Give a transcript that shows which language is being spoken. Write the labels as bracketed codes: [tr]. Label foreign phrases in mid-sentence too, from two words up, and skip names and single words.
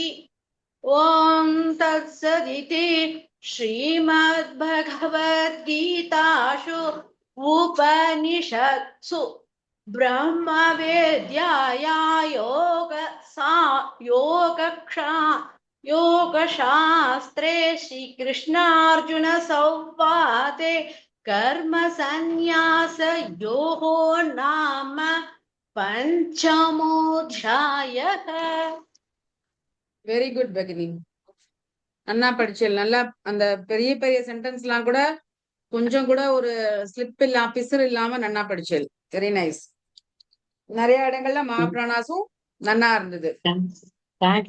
[sa] ॐ तत्सदिति श्रीमद्भगवद्गीतासु उपनिषत्सु ब्रह्मविद्यायां योगशास्त्रे श्रीकृष्णार्जुन संवादे कर्मसन्न्यासयोगो नाम पंचमोऽध्यायः। [en] very good [ta] பகினி, நல்லா படிச்சல். நல்லா அந்த பெரிய பெரிய சென்டென்ஸ் எல்லாம் கூட கொஞ்சம் கூட ஒரு ஸ்லிப் இல்லாம பிசுறு இல்லாம நல்லா படிச்சல். [en] very nice. [ta] நிறைய இடங்கள்ல மகாபிராணாஸும் நன்னா இருந்தது. [en] தேங்க்யூ.